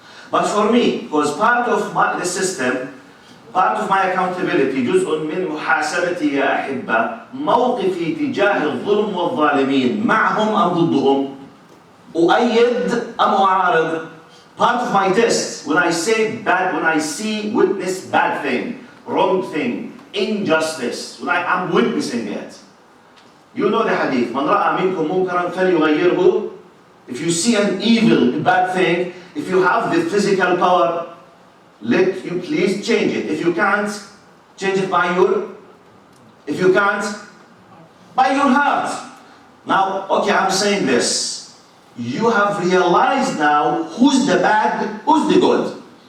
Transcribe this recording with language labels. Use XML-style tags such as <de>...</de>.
<en>But for me, because part of the system, part of my accountability,</en> <ar>جزء من محاسبتي يا أحبة، موقفي تجاه الظلم والظالمين، معهم أم ضدهم؟ أؤيد أم أعارض؟</ar> <en>Part of my test, when I say bad, when I see, witness bad thing, wrong thing, injustice, when I am witnessing it. You know the hadith,</en> <ar>من رأى منكم منكرا فليغيره.</ar> <en>If you see an evil, a bad thing, if you have the physical power, let you please change it. If you can't, change it by your, if you can't, by your heart. Now, okay, I'm saying this. You have realized now who's the bad, who's the good.</en>